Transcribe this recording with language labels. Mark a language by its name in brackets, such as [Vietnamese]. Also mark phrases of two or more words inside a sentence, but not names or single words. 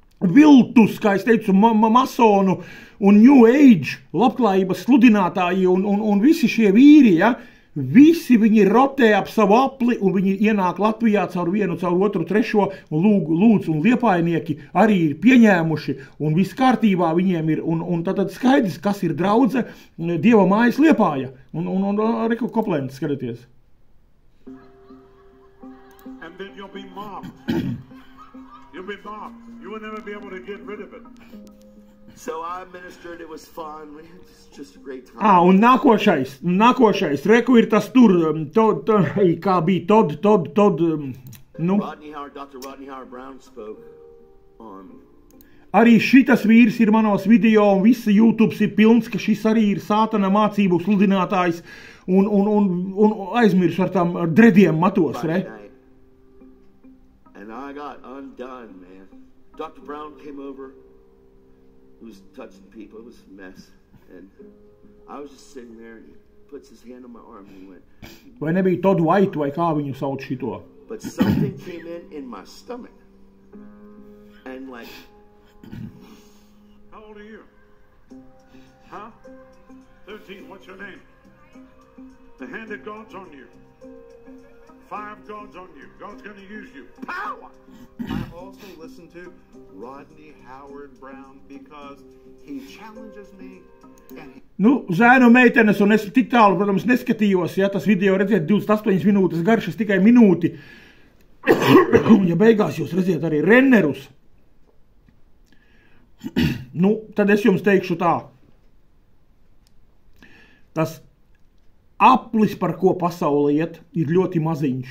[Latvian] kā es teicu, masonu un [English] New Age [Latvian] labklājības sludinātāji un visi šie vīri, ja, visi viņi rotē ap savu apli un viņi ienāk Latvijā caur vienu, caur otru, trešo un lūdz un liepainieki arī ir pieņēmuši un viss kārtībā viņiem ir un tad skaidrs, kas ir draudze Dieva mājas Liepāja un Reku Koplens, skatieties. [English] And then you'll be mobbed. You'll be mobbed. You will never be able to get rid of it. So I ministered, it was fun, it's just a great time. [Latvian] Un nākošais, reku ir tas tur, kā bija Todd, nu. [English] Dr. Rodney Howard Brown spoke on. [Latvian] Arī šitas vīrs ir manos video, un visi YouTube ir pilns, ka šis arī ir sātana mācību sludinātājs, un aizmirs ar tām drediem matos, re? [English] And I got undone, man. Dr. Brown came over. Who was touching people, it was a mess, and I was just sitting there, and he puts his hand on my arm, and he went... [Latvian] Vai nebija Todd White, vai kā viņu sauc šito? [English] But something came in my stomach, and like... How old are you? Huh? 13, what's your name? The hand of God's on you. 5 God's on you. God's going to use you. Power! I also listen to Rodney Howard Brown because he challenges me and he... [Latvian] Nu, zēnu meitenes, un es tik tālu, protams, neskatījos, ja tas video, redziet, 28 minūtes garš, es tikai minūti. Un ja beigās jūs redziet arī rennerus, nu, tad es jums teikšu tā. Tas aplis, par ko pasaule iet, ir ļoti maziņš.